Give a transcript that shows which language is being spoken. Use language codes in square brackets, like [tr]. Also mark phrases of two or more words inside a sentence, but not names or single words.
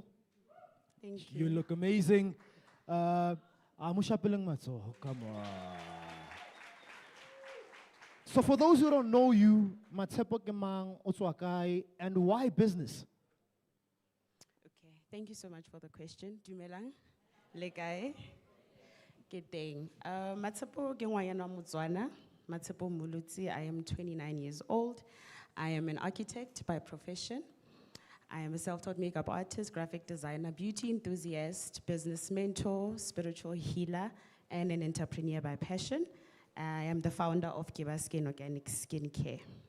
[en] Thank you. You look amazing. Come on. So for those who don't know you, Matepo Kemang Otsuakai, and why business? Thank you so much for the question. [tn] Dumelang, lekai, keteng. Matepo ke ngwanyana wa Motswana. Matepo Mulutsi. [en] I am 29 years old. I am an architect by profession. I am a self-taught makeup artist, graphic designer, beauty enthusiast, business mentor, spiritual healer, and an entrepreneur by passion. I am the founder of Gibaskin Organic Skincare.